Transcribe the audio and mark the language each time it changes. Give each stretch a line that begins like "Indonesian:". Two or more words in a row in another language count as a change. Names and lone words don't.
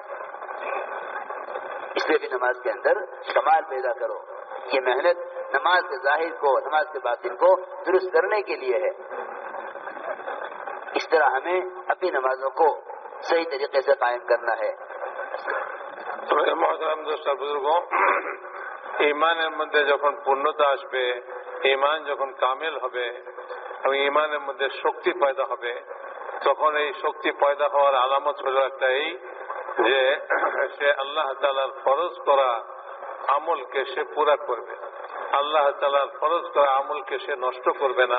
Urdu: اس لیے بھی نماز کے اندر کمال پیدا کرو، یہ محنت نماز کے ظاہر کو، نماز کے باطن کو درست کرنے کے لیے ہے۔ اس طرح ہمیں اپنی نمازوں کو صحیح طریقے سے قائم کرنا ہے۔ محترم دوست بزرگوں،
Bangla: ইমানের মধ্যে যখন পূর্ণতা আসবে, ইমান যখন কামেল হবে এবং ইমানের মধ্যে শক্তি পয়দা হবে, তখন এই শক্তি পয়দা হওয়ার আলামত হলো একটা এই যে সে আল্লাহ তাআলার ফরজ করা আমলকে সে পুরা করবে, আল্লাহ তাআলার ফরজ করা আমলকে সে নষ্ট করবে না।